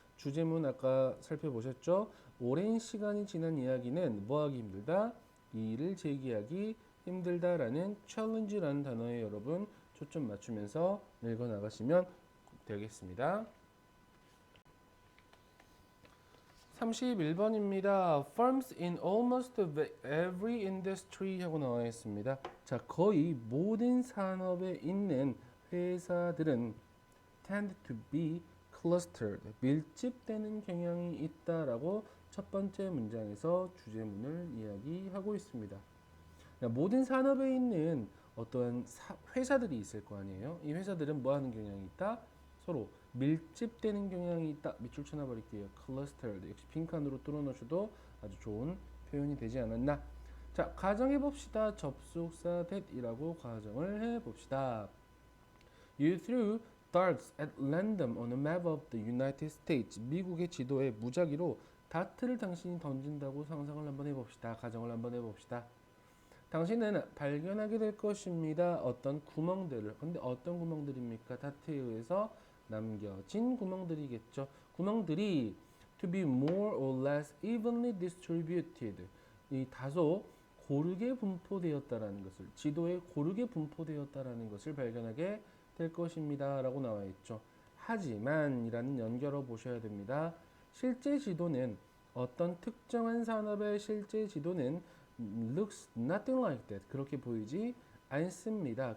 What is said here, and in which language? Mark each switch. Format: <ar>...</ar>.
<ko>주제문 아까 살펴보셨죠? 오랜 시간이 지난 이야기는 뭐하기 힘들다? 이의를 제기하기 힘들다라는 challenge라는 단어에 여러분 초점 맞추면서 읽어 나가시면 되겠습니다. 31번입니다.</ko> <en>Firms in almost every industry</en> <ko>하고 나와 있습니다. 자, 거의 모든 산업에 있는 회사들은</ko> <en>tend to be clustered,</en> <ko>밀집되는 경향이 있다라고 첫 번째 문장에서 주제문을 이야기하고 있습니다. 모든 산업에 있는 어떠한 회사들이 있을 거 아니에요. 이 회사들은 뭐 하는 경향이 있다? 서로 밀집되는 경향이 있다. 밑줄 쳐놔버릴게요. clustered. 역시 빈칸으로 뚫어놓으셔도 아주 좋은 표현이 되지 않았나. 자, 가정해봅시다. 접속사 that이라고 가정을 해봅시다.</ko> <en>You threw darts at random on a map of the United States.</en> <ko>미국의 지도에 무작위로 다트를 당신이 던진다고 상상을 한번 해봅시다. 가정을 한번 해봅시다. 당신은 발견하게 될 것입니다. 어떤 구멍들을. 근데 어떤 구멍들입니까? 다트에 의해서 남겨진 구멍들이겠죠. 구멍들이</ko> <en>to be more or less evenly distributed.</en> <ko>이 다소 고르게 분포되었다라는 것을, 지도에 고르게 분포되었다라는 것을 발견하게 될 것입니다 라고 나와 있죠. 하지만 이라는 연결어 보셔야 됩니다. 실제 지도는, 어떤 특정한 산업의 실제 지도는</ko> <en>looks nothing like that,</en> <ko>그렇게 보이지 않습니다.</ko>